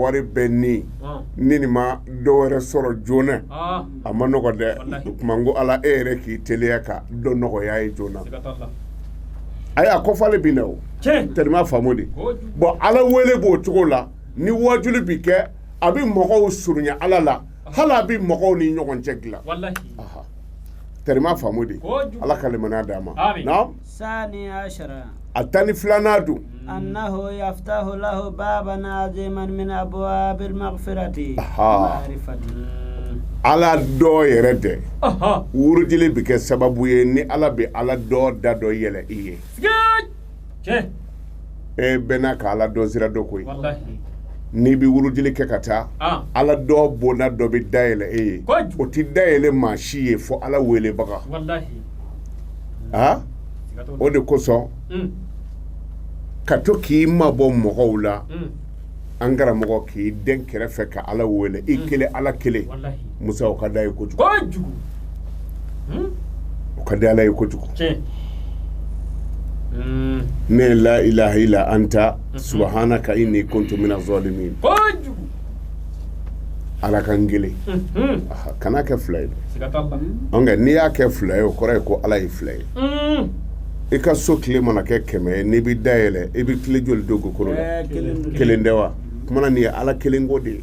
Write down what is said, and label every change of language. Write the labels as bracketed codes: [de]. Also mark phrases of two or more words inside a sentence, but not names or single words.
[bm] wari bɛɛ ni nin ma dɔ wɛrɛ sɔrɔ joona a ma nɔgɔ dɛ o tuma n ko ala e yɛrɛ k'i teliya ka dɔ nɔgɔya ye joona ayi a kɔfale bi na o tellement faamu de bon ala wele b'o cogo la ni wajuli bi kɛ a bɛ mɔgɔw surunya ala la hali a bɛ mɔgɔw ni ɲɔgɔn cɛ dilan tellement faamu de ala ka limaniya d'a ma naam [ar] ثاني عشر [bm] a 12 dun [ar] أنه يفتح له بابا عظيما من أبواب المغفرة معرفة [bm] ala dɔ yɛrɛ dɛ wurudili bi kɛ sababu ye ni ala bɛ ala dɔ da dɔ yɛlɛ i ye e bɛɛ n'a ka ala dɔ sira dɔ koyi n'i bi wurudili kɛ ka taa ala dɔ bonda dɔ bɛ dayɛlɛ e ye o ti dayɛlɛ maa si ye fo ala welebaga o de kosɔn ka to k'i mabɔ mɔgɔw la an karamɔgɔ k'i den kɛrɛfɛ ka ala wele i kelen ala kelen musa o ka d'a ye kojugu o ka di ala ye kojugu ne [ar] لا إله إلا أنت سبحانك إني كنت من الظالمين [bm] kojugu ala kan gele kana kɛ fila ye sigatalla nka n'i y'a kɛ fila ye o kɔrɔ ye ko ala ye fila ye i ka so tile mana kɛ 100 ye n'i bi dayɛlɛ i bi tile joli don gokoro la kelen tɛ wa kumana nin ye ala kelen ko de ye